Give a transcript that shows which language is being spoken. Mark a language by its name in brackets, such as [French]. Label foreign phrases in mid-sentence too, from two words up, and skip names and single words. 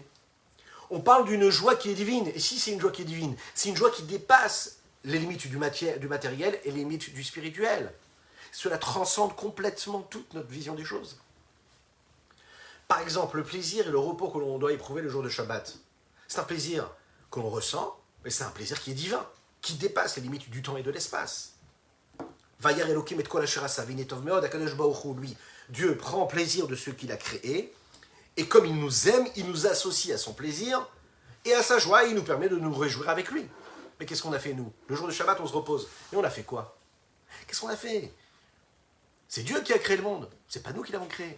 [French] On parle d'une joie qui est divine. Et si c'est une joie qui est divine, c'est une joie qui dépasse les limites du matériel et les limites du spirituel. Cela transcende complètement toute notre vision des choses. Par exemple, le plaisir et le repos que l'on doit éprouver le jour de Shabbat, c'est un plaisir que l'on ressent, mais c'est un plaisir qui est divin, qui dépasse les limites du temps et de l'espace. [Hebrew] וירא אלוקים את כל אשר עשה והנה טוב מאד, הקדוש ברוך הוא, [French] lui, Dieu prend plaisir de ce qu'il a créé, et comme il nous aime, il nous associe à son plaisir, et à sa joie, il nous permet de nous réjouir avec lui. Mais qu'est-ce qu'on a fait, nous? Le jour de Shabbat, on se repose. Et on a fait quoi? Qu'est-ce qu'on a fait? C'est Dieu qui a créé le monde, c'est pas nous qui l'avons créé.